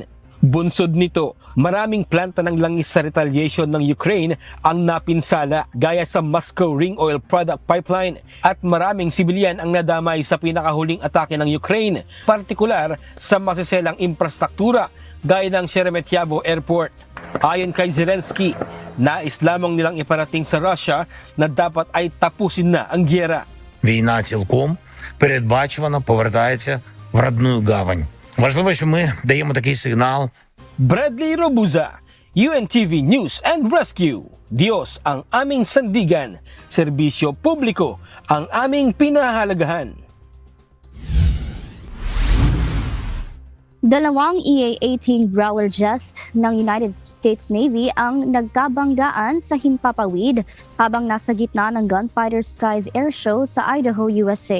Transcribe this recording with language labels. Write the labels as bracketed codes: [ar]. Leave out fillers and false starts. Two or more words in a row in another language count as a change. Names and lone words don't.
[tl] Bunsod nito, maraming planta ng langis sa retaliation ng Ukraine ang napinsala gaya sa Moscow Ring Oil Product Pipeline at maraming sibilyan ang nadamay sa pinakahuling atake ng Ukraine, partikular sa masiselang infrastruktura gaya ng Sheremetyevo Airport. Ayon kay Zelensky, nais lamang nilang iparating sa Russia na dapat ay tapusin na ang giyera. [uk] Війна цілком передбачувано повертається в родную гавань. Важливо, що ми даємо такий сигнал. [tl] Bradley Rabuza, UNTV News and Rescue. Diyos ang aming sandigan, serbisyo publiko ang aming pinahalagahan. Dalawang EA-18 Growler jets ng United States Navy ang nagkabanggaan sa himpapawid habang nasa gitna ng Gunfighter Skies Air Show sa Idaho, USA.